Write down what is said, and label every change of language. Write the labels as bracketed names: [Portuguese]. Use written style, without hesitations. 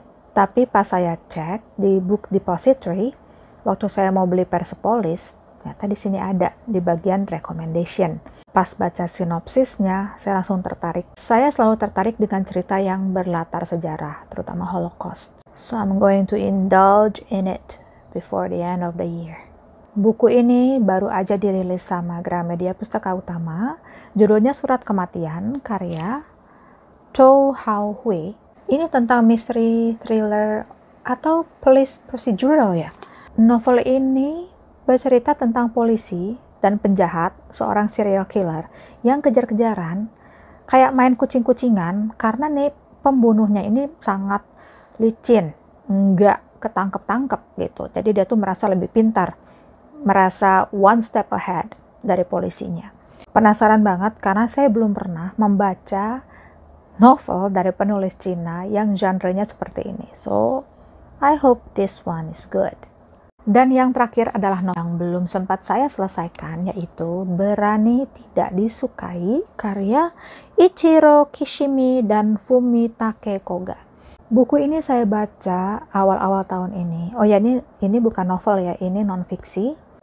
[Indonesian] Tapi pas saya cek di Book Depository, waktu saya mau beli Persepolis, ternyata di sini ada di bagian recommendation. Pas baca sinopsisnya, saya langsung tertarik. Saya selalu tertarik dengan cerita yang berlatar sejarah, terutama Holocaust. [English] So I'm going to indulge in it before the end of the year. [Indonesian] Buku ini baru aja dirilis sama Gramedia Pustaka Utama. Judulnya Surat Kematian, karya Cho Hao Hui. Ini tentang mystery thriller atau police procedural ya. Novel ini bercerita tentang polisi dan penjahat, seorang serial killer yang kejar-kejaran, kayak main kucing-kucingan, karena nih pembunuhnya ini sangat licin, nggak ketangkep-tangkep gitu. Jadi dia tuh merasa lebih pintar, merasa [English] one step ahead [Indonesian] dari polisinya. Penasaran banget karena saya belum pernah membaca novel dari penulis Cina yang genre-nya seperti ini. [English] So, I hope this one is good. [Indonesian] Dan yang terakhir adalah novel yang belum sempat saya selesaikan, yaitu Berani Tidak Disukai, karya Ichiro Kishimi dan Fumitake Koga. Buku ini saya baca awal-awal tahun ini. Oh ya, ini bukan novel ya, ini non-fiksi.